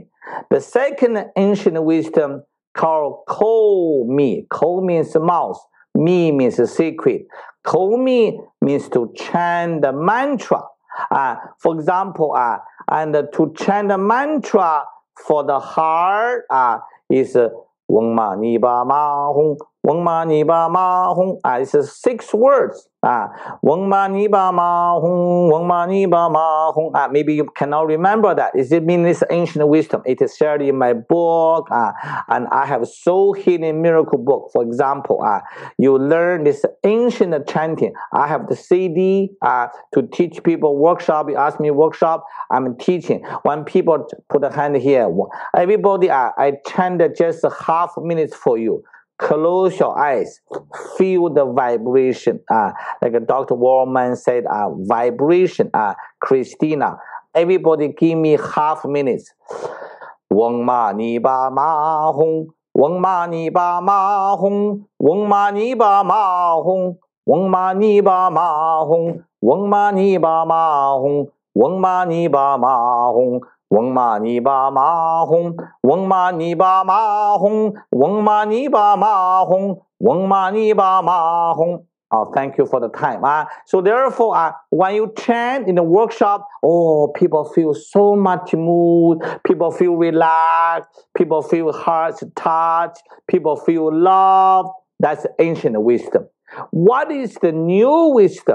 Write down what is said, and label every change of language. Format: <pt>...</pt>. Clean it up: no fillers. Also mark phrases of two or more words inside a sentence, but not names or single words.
<en>The second ancient wisdom called</en> <zh>口密.</zh> <en>Kou means mouth. Mi means secret.</en> <zh>口密</zh> <en>means to chant the mantra. For example, and to chant the mantra for the heart is</en> <zh>嗡嘛呢叭嘛吽. 嗡嘛呢叭嘛吽.</zh> <en>It's 6 words.</en> <zh>Weng Ma Ni Ba Ma Hong. Weng Ma Ni Ba Ma Hong.</zh> <en>Maybe you cannot remember that. It means this ancient wisdom. It is shared in my book, and I have Soul Healing Miracle book. For example, you learn this ancient chanting. I have the CD to teach people workshop. You ask me workshop, I'm teaching. When people put a hand here, everybody, I chant just half minutes for you. Close your eyes, feel the vibration. Like Dr. Wallman said, vibration. Christina, everybody give me half minutes.</en> <zh>嗡嘛呢叭嘛吽. 嗡嘛呢叭嘛吽 嗡嘛呢叭嘛吽. Weng Ma Ni Ba Ma Hong. 嗡嘛呢叭嘛吽 嗡嘛呢叭嘛吽. Weng Ma Ni Ba Ma Hong. 嗡嘛呢叭嘛吽 嗡嘛呢叭嘛吽. Weng Ma Ni Ba Ma Hong. 嗡嘛呢叭嘛吽 嗡嘛呢叭嘛吽. Weng Ma Ni Ba Ma Hong. 嗡嘛呢叭嘛吽.</zh> <en>Thank you for the time. So therefore, when you chant in the workshop, people feel so much mood. People feel relaxed. People feel hearts touched. People feel love. That's ancient wisdom. What is the new wisdom?</en>